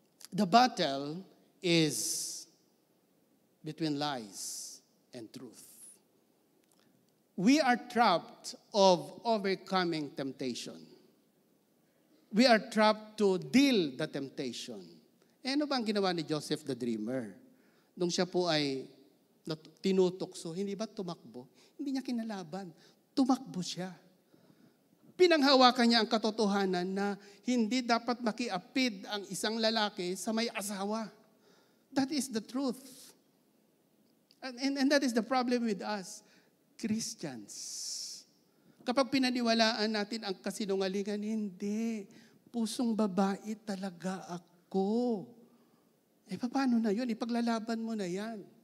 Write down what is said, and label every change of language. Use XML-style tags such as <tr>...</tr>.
<en>The battle is between lies and truth. We are trapped of overcoming temptation. We are trapped to deal the temptation.</en> <tl>Ano ba ang ginawa ni Joseph the Dreamer? Nung siya po ay tinutokso, hindi ba tumakbo? Hindi niya kinalaban. Tumakbo siya. Pinanghawakan niya ang katotohanan na hindi dapat makiapid ang isang lalaki sa may asawa.</tl> <en>That is the truth. And that is the problem with us, Christians.</en> <tl>Kapag pinaniwalaan natin ang kasinungalingan, hindi. Pusong babae talaga ako. Paano na yun? Ipaglalaban mo na yan.</tl>